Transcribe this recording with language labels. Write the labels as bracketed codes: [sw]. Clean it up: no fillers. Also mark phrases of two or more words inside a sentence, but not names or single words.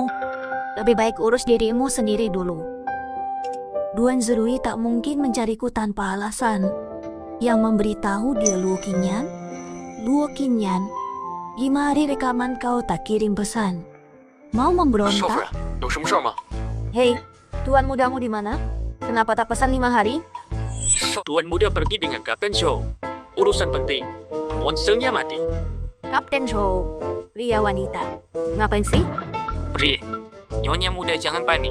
[id] Lebih baik urus dirimu sendiri dulu. Duan Zerui tak mungkin mencariku tanpa alasan. Yang memberitahu dia Luo Qingyan. Luo Qingyan, 5 hari rekaman kau tak kirim pesan. Mau memberontak? [zh] 有什么事儿吗？ [id] Hei, tuan mudamu di mana? Kenapa tak pesan 5 hari? Tuan muda pergi dengan Kapten Show. Urusan penting. Monsternya mati. Kapten Show, pria wanita. Ngapain sih? Pri, nyonya muda jangan panik.